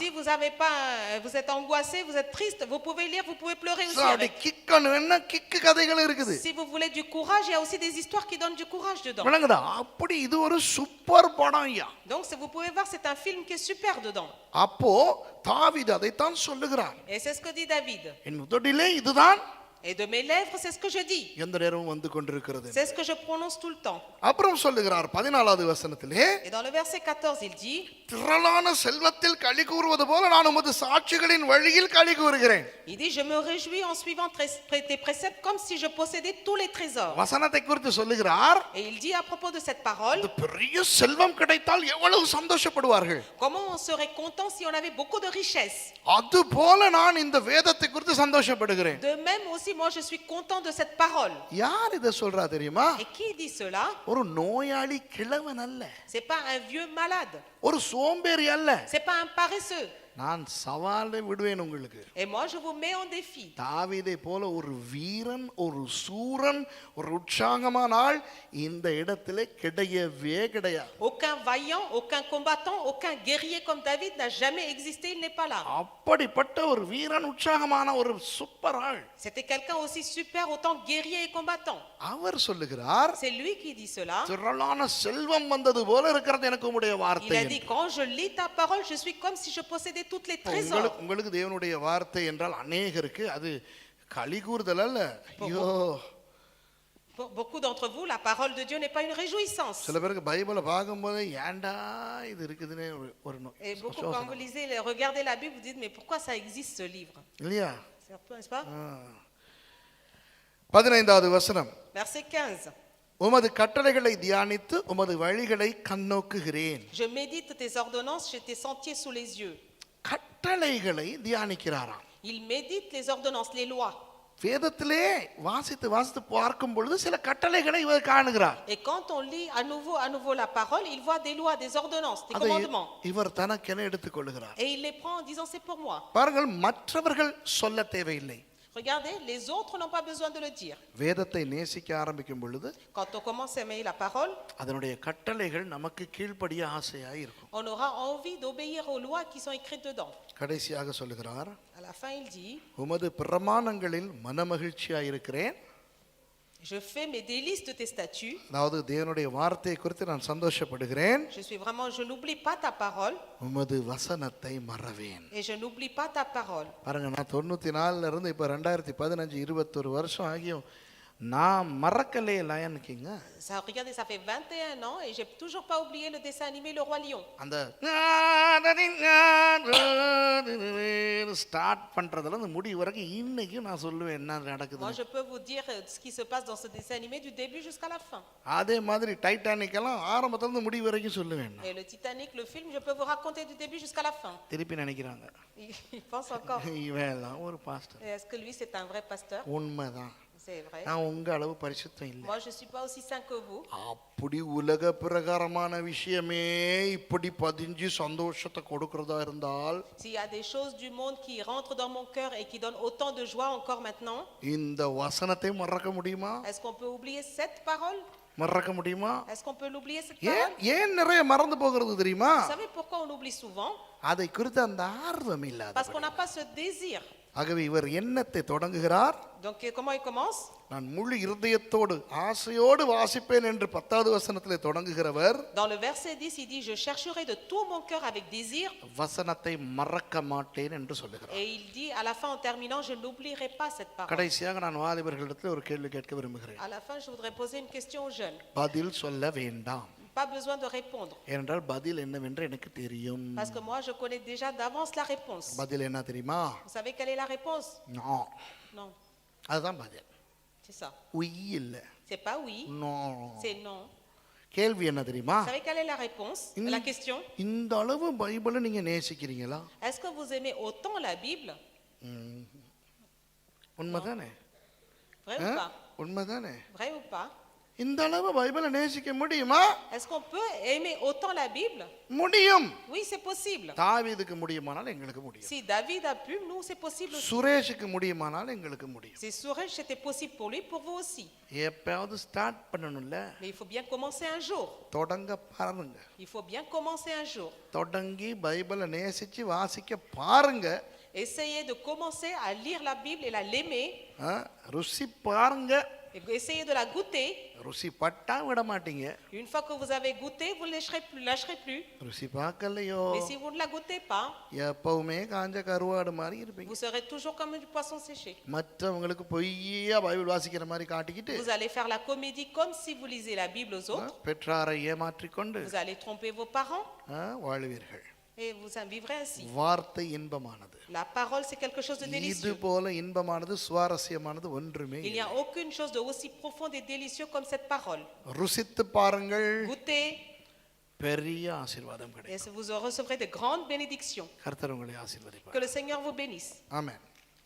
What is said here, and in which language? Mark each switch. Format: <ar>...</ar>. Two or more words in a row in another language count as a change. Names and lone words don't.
<fr>Si vous avez pas, vous êtes angoissé, vous êtes triste, vous pouvez lire, vous pouvez pleurer aussi</fr> <ta>அப்படி</ta> <fr>avec.</fr> <ta>கிக்கணும் என்ன கிக்கு கதைகள் இருக்குது.</ta> <fr>Si vous voulez du courage, il y a aussi des histoires qui donnent du courage dedans.</fr> <ta>விளங்குதா? அப்படி இது ஒரு சூப்பர் படம் ஐயா.</ta> <fr>Donc vous pouvez voir, c'est un film qui est super dedans.</fr> <ta>அப்போ தாவீது அதைத்தான் சொல்லுகிறார்,</ta> <fr>Et c'est ce que dit David.</fr> <ta>என் உதடிலே இதுதான்</ta> <fr>Et de mes lèvres, c'est ce que je dis.</fr> <ta>எந்த நேரமும் வந்து கொண்டிருக்கிறது.</ta> <fr>C'est ce que je prononce tout le temps.</fr> <ta>அப்புறம் சொல்லுகிறார் 14வது வசனத்திலே,</ta> <fr>Et dans le verset 14, il dit,</fr> <ta>திரளான செல்வத்தில் களி கூறுவது போல நான் உமது சாட்சிகளின் வழியில் களி கூறுகிறேன்.</ta> <fr>il dit, je me réjouis en suivant tes préceptes comme si je possédais tous les trésors.</fr> <ta>வசனத்தை குறித்து சொல்லுகிறார்,</ta> <fr>Et il dit à propos de cette parole,</fr> <ta>இந்த பெரிய செல்வம் கிடைத்தால் எவ்வளவு சந்தோஷப்படுவார்கள்.</ta> <fr>comment on serait content si on avait beaucoup de richesses.</fr> <ta>அது போல நான் இந்த வேதத்தை குறித்து சந்தோஷப்படுகிறேன்.</ta> <fr>De même aussi, moi je suis content de cette parole.</fr> <ta>யார் இதை சொல்றா தெரியுமா?</ta> <fr>Et qui dit cela?</fr> <ta>ஒரு நோயாளி கிழவன் அல்ல,</ta> <fr>C'est pas un vieux malade.</fr> <ta>ஒரு சோம்பேறி அல்ல.</ta> <fr>C'est pas un paresseux.</fr> <ta>நான் சவாலை விடுவேன் உங்களுக்கு.</ta> <fr>Et moi je vous mets en défi.</fr> <ta>தாவீதை போல ஒரு வீரன், ஒரு சூரன், ஒரு உற்சாகமான ஆள் இந்த இடத்திலே கிடையவே கிடையாது.</ta> <fr>Aucun vaillant, aucun combattant, aucun guerrier comme David n'a jamais existé, il n'est pas là.</fr> <ta>அப்படிப்பட்ட ஒரு வீரன், உற்சாகமான ஒரு சூப்பர் ஆள்.</ta> <fr>C'était quelqu'un aussi super, autant guerrier et combattant.</fr> <ta>அவர் சொல்லுகிறார்,</ta> <fr>C'est lui qui dit cela.</fr> <ta>திரளான செல்வம் வந்தது போல இருக்கிறது எனக்கு உம்முடைய</ta> <fr>Il</fr> <ta>வார்த்தை.</ta> <fr>a dit, quand je lis ta parole, je suis comme si je possédais toutes les trésors.</fr> <ta>உங்களுக்கு தேவனுடைய வார்த்தை என்றால் அநேகருக்கு அது களி கூறுதல் அல்ல. ஐயோ,</ta> <fr>Pour beaucoup d'entre vous, la parole de Dieu n'est pas une réjouissance.</fr> <ta>சில பேருக்கு பைபிளை பார்க்கும்போது ஏன்டா இது இருக்குதுன்னு ஒரு</ta> <fr>Et beaucoup, quand vous lisez, regardez la Bible, vous dites, mais pourquoi ça existe ce livre?</fr> <ta>இல்லையா?</ta> <fr>C'est un peu, n'est-ce pas?</fr> <ta>15வது வசனம்,</ta> <fr>Verset 15.</fr> <ta>உமது கட்டளைகளை தியானித்து உமது வழிகளை கண்ணோக்குகிறேன்.</ta> <fr>Je médite tes ordonnances, j'ai tes sentiers sous les yeux.</fr> <ta>கட்டளைகளை தியானிக்கிறாராம்.</ta> <fr>Il médite les ordonnances, les lois.</fr> <ta>வேதத்திலே வாசித்து வாசித்து பார்க்கும் பொழுது சில கட்டளைகளை இவர் காணுகிறார்.</ta> <fr>Et quand on lit à nouveau la parole, il voit des lois, des ordonnances, des</fr> <ta>அதை</ta> <fr>commandements.</fr> <ta>இவர் தனக்கென எடுத்துக்கொள்கிறார்.</ta> <fr>Et il les prend en disant, c'est pour moi.</fr> <ta>பாருங்கள், மற்றவர்கள் சொல்ல தேவையில்லை.</ta> <fr>Regardez, les autres n'ont pas besoin de le dire.</fr> <ta>வேதத்தை நேசிக்க ஆரம்பிக்கும் பொழுது</ta> <fr>Quand on commence à aimer la parole,</fr> <ta>அதனுடைய கட்டளைகள் நமக்கு கீழ்ப்படிய ஆசையாய் இருக்கும்.</ta> <fr>on aura envie d'obéir aux lois qui sont écrites dedans.</fr> <ta>கடைசியாக சொல்லுகிறார்,</ta> <fr>À la fin, il dit,</fr> <ta>உமது பிரமாணங்களில் மனமகிழ்ச்சியாய் இருக்கிறேன்.</ta> <fr>Je fais mes délices de tes statuts.</fr> <ta>அதாவது தேவனுடைய வார்த்தையை குறித்து நான் சந்தோஷப்படுகிறேன்.</ta> <fr>Je n'oublie pas ta parole</fr> <ta>உமது வசனத்தை மறவேன்.</ta> <fr>et je n'oublie pas ta parole.</fr> <ta>பாருங்க, நான் 94 இருந்து இப்போ 2015 21 வருஷம் ஆகியும் நான் மறக்கலையே லயன் கிங்.</ta> <fr>Regardez, ça fait 21 ans et j'ai toujours pas oublié le dessin animé Le Roi Lion.</fr> <ta>அந்த ஸ்டார்ட் பண்றதுல அந்த முடி வரைக்கும் இன்னைக்கும் நான் சொல்லுவேன் என்ன</ta> <fr>Moi,</fr> <ta>நடக்குது.</ta> <fr>je peux vous dire ce qui se passe dans ce dessin animé du début jusqu'à la fin.</fr> <ta>அதே மாதிரி டைட்டானிக் எல்லாம் ஆரம்பத்துல இருந்து முடி வரைக்கும் சொல்லுவேன் நான்.</ta> <fr>Et le Titanic, le film, je peux vous raconter du début jusqu'à la fin.</fr> <ta>திருப்பி நினைக்கிறாங்க</ta> <fr>Il pense encore.</fr> <ta>இவன் எல்லாம் ஒரு பாஸ்டர்.</ta> <fr>Est-ce que lui, c'est un vrai pasteur?</fr> <ta>உண்மைதான்,</ta> <fr>C'est vrai.</fr> <ta>நான் உங்க அளவு பரிசுத்தம் இல்லை.</ta> <fr>Moi, je suis pas aussi saint que vous.</fr> <ta>அப்படி உலக பிரகாரமான விஷயமே இப்படி பதிஞ்சு சந்தோஷத்தை கொடுக்கறதா இருந்தால்</ta> <fr>S'il y a des choses du monde qui rentrent dans mon cœur et qui donnent autant de joie encore maintenant,</fr> <ta>இந்த வசனத்தை மறக்க முடியுமா?</ta> <fr>est-ce qu'on peut oublier cette parole?</fr> <ta>மறக்க முடியுமா?</ta> <fr>Est-ce qu'on peut l'oublier cette</fr> <ta>ஏன்</ta> <fr>parole?</fr> <ta>ஏன் நிறைய மறந்து போகிறது தெரியுமா?</ta> <fr>Vous savez pourquoi on oublie souvent?</fr> <ta>அதை குறித்து அந்த ஆர்வம் இல்லாத.</ta> <fr>Parce qu'on n'a pas ce désir.</fr> <ta>ஆகவே இவர் எண்ணத்தை தொடங்குகிறார்.</ta> <fr>Donc comment il commence?</fr> <ta>நான் முழு இருதயத்தோடு ஆசையோடு வாசிப்பேன் என்று 10வது வசனத்திலே தொடங்குகிறவர்</ta> <fr>Dans le verset 10, il dit, je chercherai de tout mon cœur avec désir.</fr> <ta>வசனத்தை மறக்க மாட்டேன் என்று சொல்லுகிறார்.</ta> <fr>Et il dit, à la fin, en terminant, je n'oublierai pas cette parole.</fr> <ta>கடைசியாக நான் வாலிபர்களிடத்தில் ஒரு கேள்வி கேட்க விரும்புகிறேன்.</ta> <fr>À la fin, je voudrais poser une question aux jeunes.</fr> <ta>பதில் சொல்ல வேண்டாம்,</ta> <fr>Pas besoin de répondre.</fr> <ta>ஏனென்றால் பதில் என்னவென்று எனக்கு தெரியும்.</ta> <fr>Parce que moi, je connais déjà d'avance la réponse.</fr> <ta>பதில் என்ன தெரியுமா?</ta> <fr>Vous savez quelle est la réponse?</fr> <ta>நோ.</ta> <fr>Non,</fr> <ta>அதுதான் பதில்.</ta> <fr>c'est ça.</fr> <ta>உய் இல்ல.</ta> <fr>C'est pas oui,</fr> <ta>நோ.</ta> <fr>c'est non.</fr> <ta>கேள்வி என்ன தெரியுமா?</ta> <fr>Vous savez quelle est la réponse? La question?</fr> <ta>இந்த அளவு பைபிளை நீங்க நேசிக்கிறீங்களா?</ta> <fr>Est-ce que vous aimez autant la Bible?</fr> <ta>உண்மைதானே?</ta> <fr>Vrai ou pas?</fr> <ta>உண்மைதானே?</ta> <fr>Vrai ou pas?</fr> <ta>இந்த அளவு பைபிளை நேசிக்க முடியுமா?</ta> <fr>Est-ce qu'on peut aimer autant la Bible?</fr> <ta>முடியும்.</ta> <fr>Oui, c'est possible.</fr> <ta>தாவீதுக்கு முடியுமானால் எங்களுக்கு முடியும்.</ta> <fr>Si David a pu, nous, c'est possible aussi.</fr> <ta>சுரேஷுக்கு முடியுமானால் எங்களுக்கு முடியும்.</ta> <fr>Si Suresh, c'était possible pour lui, pour vous aussi.</fr> <ta>எப்பயாவது ஸ்டார்ட் பண்ணணும்ல.</ta> <fr>Mais il faut bien commencer un jour.</fr> <ta>தொடங்க பாருங்க.</ta> <fr>Il faut bien commencer un jour.</fr> <ta>தொடங்கி பைபிளை நேசிச்சு வாசிக்க பாருங்க.</ta> <fr>Essayez de commencer à lire la Bible et l'aimer.</fr> <ta>ருசி பாருங்க.</ta> <fr>Essayez de la goûter.</fr> <ta>ருசி பட்டா விட மாட்டீங்க.</ta> <fr>Une fois que vous avez goûté, vous ne lâcherez plus.</fr> <ta>ருசி பார்க்கலையோ</ta> <fr>Mais si vous ne la goûtez pas,</fr> <ta>எப்பவுமே காஞ்ச கருவாடு மாதிரி இருப்பீங்க.</ta> <fr>vous serez toujours comme du poisson séché.</fr> <ta>மற்றவங்களுக்கு பொய்யா பைபிள் வாசிக்கிற மாதிரி காட்டிக்கிட்டு</ta> <fr>Vous allez faire la comédie comme si vous lisez la Bible aux autres.</fr> <ta>பெற்றாரை ஏமாற்றிக்கொண்டு</ta> <fr>Vous allez tromper vos parents</fr> <ta>வாழ்வீர்கள்.</ta> <fr>et vous en vivrez ainsi.</fr> <ta>வார்த்தை இன்பமானது.</ta> <fr>La parole, c'est quelque chose de</fr> <ta>இது</ta> <fr>délicieux.</fr> <ta>போல இன்பமானது சுவாரஸ்யமானது ஒன்றுமே</ta> <fr>Il n'y a aucune chose de aussi profonde et délicieux comme cette parole.</fr> <ta>ருசித்து பாருங்கள்,</ta> <fr>Goûtez</fr> <ta>பெரிய ஆசீர்வாதம்</ta> <fr>et</fr> <ta>கிடைக்கும்.</ta> <fr>vous recevrez de grandes bénédictions.</fr> <ta>கர்த்தர் உங்களை ஆசீர்வதிப்பார்.</ta> <fr>Que le Seigneur vous bénisse.</fr> <ta>ஆமென்.</ta>